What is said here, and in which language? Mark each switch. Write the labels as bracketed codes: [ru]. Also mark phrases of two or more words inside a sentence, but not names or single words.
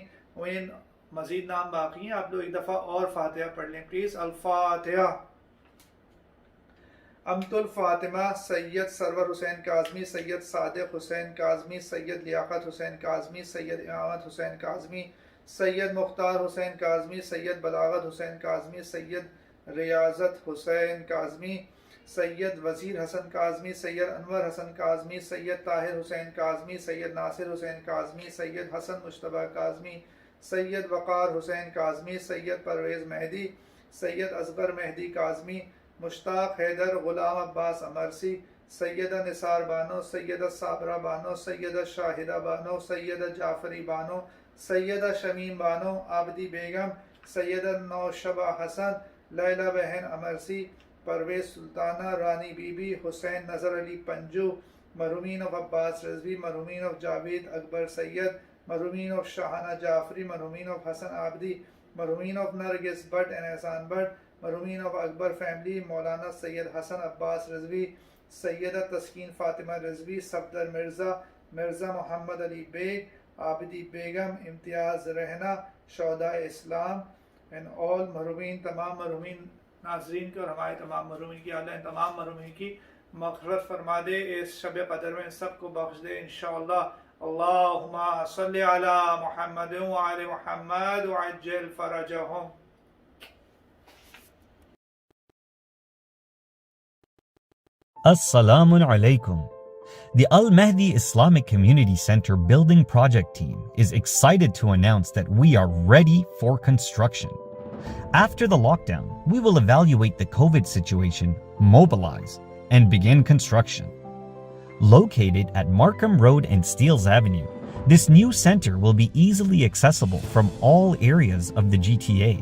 [ur] ان مزید نام باقی ہیں. آپ لوگ ایک دفعہ اور فاتحہ پڑھ لیں پلیز. الفاتحہ. امت الفاطمہ, سید سرور حسین کاظمی, سید صادق حسین کاظمی, سید لیاقت حسین کاظمی, سید امامت حسین کاظمی, سید مختار حسین کاظمی، سید بلاغت حسین کاظمی، سید ریاضت حسین کاظمی، سید وزیر حسن کاظمی، سید انور حسن کاظمی، سید طاہر حسین کاظمی، سید ناصر حسین کاظمی، سید حسن مشتبا کاظمی، سید وقار حسین کاظمی، سید پرویز مہدی، سید اصغر مہدی کاظمی، مشتاق حیدر، غلام عباس امرسی، سیدہ نثار بانو، سیدہ صابرہ بانو، سیدہ شاہدہ بانو, سیدہ جعفری بانو، سیدہ شمیم بانو، عابدی بیگم، سیدہ نوشبہ حسن، لیلیٰ بہن امرسی، پرویز سلطانہ، رانی بی بی، حسین نذر علی پنجو، مرحومین آف عباس رضوی، مرحومین آف جاوید اکبر سید، مرحومین آف شاہانہ جعفری، مرحومین آف حسن عابدی، مرحومین آف نرگس بھٹ اینڈ احسان بھٹ، مرحومین آف اکبر فیملی، مولانا سید حسن عباس رضوی، سیدہ تسکین فاطمہ رضوی، صفدر مرزا، مرزا محمد علی بیگ، عابدی بیگم، امتیاز رہنا، شودا اسلام [en] and all [ur] مرحومین، تمام مرحومین ناظرین کی اور ہمارے تمام مرحومین کی اللہ ان تمام مرحومین کی مغفرت فرما دے، اس شب قدر میں سب کو بخش دے ان شاء اللہ. [ar] اللهم صل على محمد وآل محمد وعجل فرجهم. السلام عليكم. [en] The Al Mahdi Islamic Community Center Building Project Team is excited to announce that we are ready for construction. After the lockdown, we will evaluate the COVID situation, mobilize, and begin construction. Located at Markham Road and Steeles Avenue, this new center will be easily accessible from all areas of the GTA.